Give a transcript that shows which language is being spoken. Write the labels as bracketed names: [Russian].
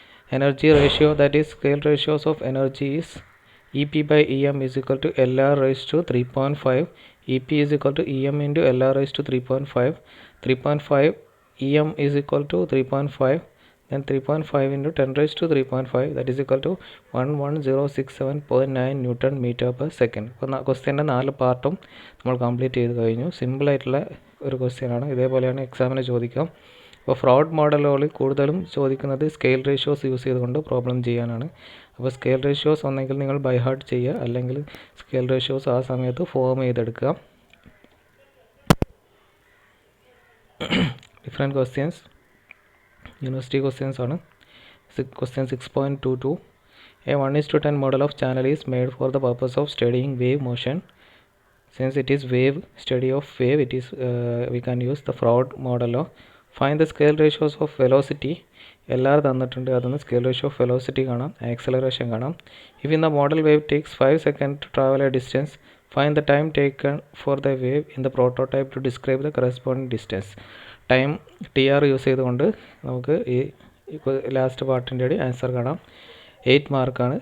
[English] Energy ratio, that is scale ratios of energy, is Ep by Em is equal to Lr raised to 3.5. Ep is equal to Em into Lr raised to 3.5. 3.5 Em is equal to 3.5. Then 3.5 into 10 raised to 3.5, that is equal to 11067.9 Newton meter per second. [Malayalam] അപ്പോൾ ക്വസ്റ്റ്യൻ്റെ 4 പാർട്ടും നമ്മൾ complete ചെയ്ത് കഴിഞ്ഞു. സിമ്പിളായിട്ടുള്ള ഒരു ക്വസ്റ്റ്യനാണ്. ഇതേപോലെയാണ് എക്സാമിന് ചോദിക്കാം. അപ്പോൾ ഫ്രോഡ് മോഡലുകളിൽ കൂടുതലും ചോദിക്കുന്നത് സ്കെയിൽ റേഷ്യോസ് യൂസ് ചെയ്തുകൊണ്ട് പ്രോബ്ലം ചെയ്യാനാണ്. അപ്പോൾ സ്കെയിൽ റേഷ്യോസ് ഒന്നെങ്കിൽ നിങ്ങൾ ബൈ ഹാർട്ട് ചെയ്യുക, അല്ലെങ്കിൽ സ്കെയിൽ റേഷ്യോസ് ആ സമയത്ത് ഫോം ചെയ്തെടുക്കുക. ഡിഫറെൻറ്റ് ക്വസ്റ്റ്യൻസ്, യൂണിവേഴ്സിറ്റി ക്വസ്റ്റ്യൻസ് ആണ്. [English] Question 6.22. A 1:10 model of channel is made for the purpose of studying wave motion. Since it is study of wave, it is we can use the Froude model. Find the scale ratios of velocity. [Malayalam] LR തന്നിട്ടുണ്ട്, അതൊന്ന് scale ratio of velocity കാണാം, acceleration കാണാം. [English] If in the model wave takes 5 seconds to travel a distance, find the time taken for the wave in the prototype to describe the corresponding distance. [Malayalam] Time TR use ചെയ്തുകൊണ്ട് നമുക്ക് ഈ last പാർട്ടിൻ്റെ answer കാണാം. 8 മാർക്കാണ്.